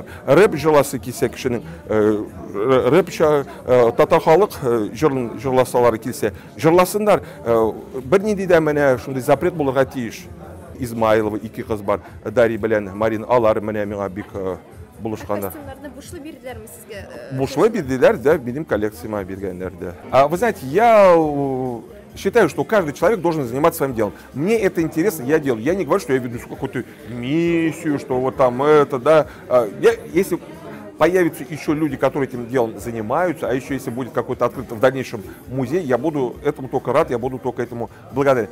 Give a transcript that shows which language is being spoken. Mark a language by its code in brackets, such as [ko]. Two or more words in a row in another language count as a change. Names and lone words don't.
[tt] Рэп җырласы килсә кешенең, рэп татар халык җырласалары килсә, җырласыннар. Бернинди дә менә шундый запрет булырга тиеш. Измайлова, ике кыз бар, Дарья белән Марин, алар менә миңа бик булышканнар. Костюмнарны бушлы бирделәрме сезгә? Бушлы бирделәр, да, минем коллекцияма биргәннәр, да. [ru] Вы знаете, я считаю, что каждый человек должен заниматься своим делом. Мне это интересно, я делаю. Я не говорю, что я веду какую-то миссию, что вот там это, да. Если появятся еще люди, которые этим делом занимаются, а еще если будет какой-то открыт в дальнейшем музей, я буду этому только рад, я буду только этому благодарен.